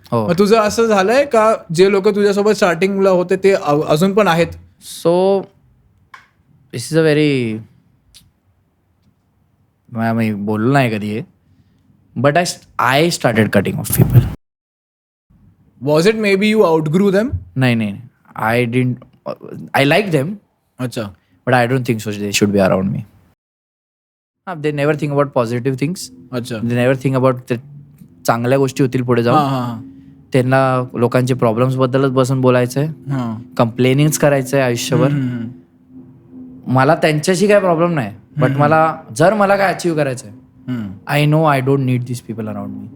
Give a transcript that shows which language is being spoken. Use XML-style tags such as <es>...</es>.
<mr>मग तुझं असं झालंय का जे लोक तुझ्यासोबत स्टार्टिंगला होते ते अजून पण आहेत?</mr> <en>so this is a very,</en> <mr>मी बोललो नाही कधी,</mr> <en>But I started cutting off people. Was it maybe you outgrew them? नाही, I didn't. I like them,</en> <mr>अच्छा,</mr> <en>But I don't think so they should be around me. They never think about positive things.</en> <mr>अच्छा.</mr> <en>they never think about</en> <mr>चांगल्या गोष्टी होतील पुढे जाऊन. त्यांना लोकांचे प्रॉब्लेम्स बद्दलच बसून बोलायचंय, कंप्लेनिंग करायचंय आयुष्यभर. मला त्यांच्याशी काय प्रॉब्लेम नाही, बट जर मला काय अचीव्ह करायचंय,</mr> <en>I know I don't need this people around me.</en>